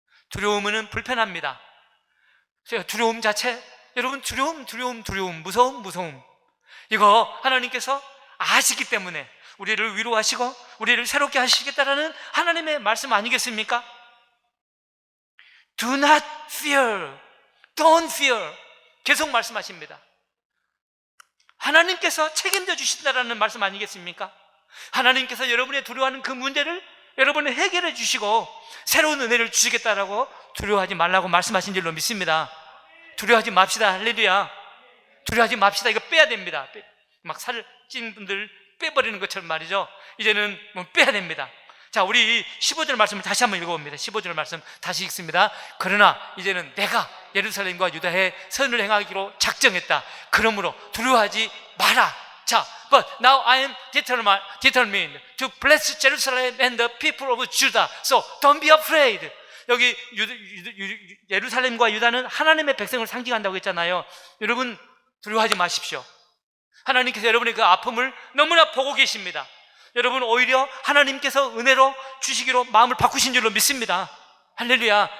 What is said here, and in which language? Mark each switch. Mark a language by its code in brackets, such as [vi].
[ko] 두려움은 불편합니다. 두려움 자체, 여러분 두려움, 무서움 이거 하나님께서 아시기 때문에 우리를 위로하시고 우리를 새롭게 하시겠다라는 하나님의 말씀 아니겠습니까? [en] Do not fear, don't fear [ko] 계속 말씀하십니다. 하나님께서 책임져 주신다라는 말씀 아니겠습니까? 하나님께서 여러분의 두려워하는 그 문제를 여러분을 해결해 주시고 새로운 은혜를 주시겠다라고 두려워하지 말라고 말씀하신 줄로 믿습니다. 두려워하지 맙시다. 할렐루야. 두려워하지 맙시다. 이거 빼야 됩니다. 막 살 찐 분들 빼버리는 것처럼 말이죠. 이제는 뭐 빼야 됩니다. 자, 우리 15절 말씀을 다시 한번 읽어봅니다. 15절 말씀 다시 읽습니다. 그러나 이제는 내가 예루살렘과 유다에 선을 행하기로 작정했다. 그러므로 두려워하지 마라. [en] 자, but now I am determined to bless Jerusalem and the people of Judah. So don't be afraid. [ko] 여기 예루살렘과 유다는 하나님의 백성을 상징한다고 했잖아요. 여러분 두려워하지 마십시오. 하나님께서 여러분의 그 아픔을 너무나 보고 계십니다. 여러분 오히려 하나님께서 은혜로 주시기로 마음을 바꾸신 줄로 믿습니다. 할렐루야.